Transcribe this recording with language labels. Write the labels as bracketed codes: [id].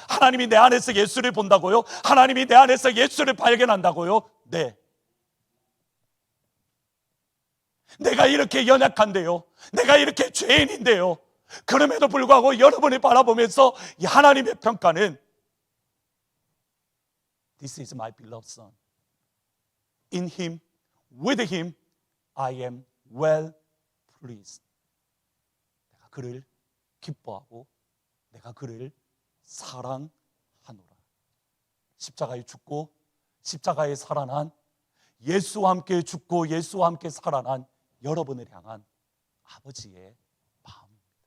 [ko] 하나님이 내 안에서 예수를 본다고요? 하나님이 내 안에서 예수를 발견한다고요? 네. 내가 이렇게 연약한데요, 내가 이렇게 죄인인데요, 그럼에도 불구하고 여러분을 바라보면서 하나님의 평가는 [en] This is my beloved son. In him, with him, I am well pleased. [ko] 내가 그를 기뻐하고 내가 그를 사랑하노라. 십자가에 죽고 십자가에 살아난, 예수와 함께 죽고 예수와 함께 살아난 여러분을 향한 아버지의 마음입니다.